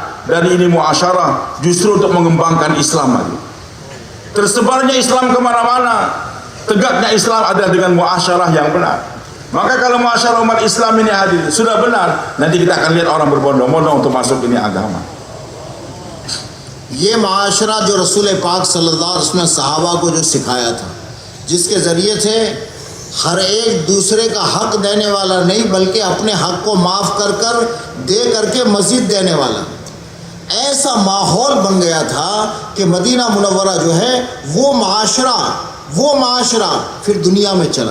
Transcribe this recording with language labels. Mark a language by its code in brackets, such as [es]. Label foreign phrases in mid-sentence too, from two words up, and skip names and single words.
[id] Dan ini muasyarah justru untuk mengembangkan Islam lagi. Tersebarnya Islam kemana-mana, tegaknya Islam adalah dengan muasyarah yang benar. Maka kalau muasyarah umat Islam ini hadir sudah benar, nanti kita akan lihat orang berbondong-bondong untuk masuk ini agama. [hi] ये माशरा जो रसूल पाक [ar] صلى الله عليه وسلم [hi] ने सहाबा को जो सिखाया था, जिसके ज़रिए से हर एक दूसरे का हक देने वाला नहीं, बल्कि अपने हक को माफ़ कर कर दे करके मज़ीद देने वाला, ऐसा माहौल बन गया था कि मदीना मुनव्वरा जो है वो माशरा फिर दुनिया में चला।